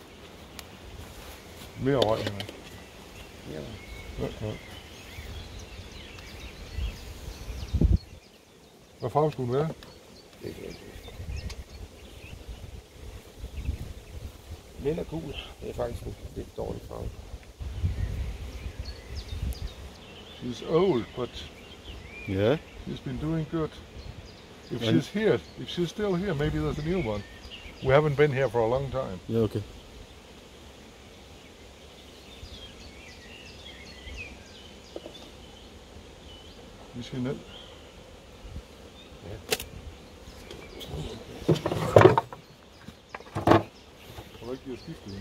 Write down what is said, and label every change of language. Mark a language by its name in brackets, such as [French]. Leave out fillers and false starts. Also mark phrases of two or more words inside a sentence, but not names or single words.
[Danish] Mere røg her. Ja. Hvad farve skulle den være? Det kan jeg ikke. Lilla gul. Det er faktisk en lidt dårlig farve. [English] She's old, but Yeah. she's been doing good. If she's here, if she's still here, maybe there's a new one. We haven't been here for a long time. Yeah, okay. [Danish] Vi skal ned. Tror du ikke, de har skiftet den?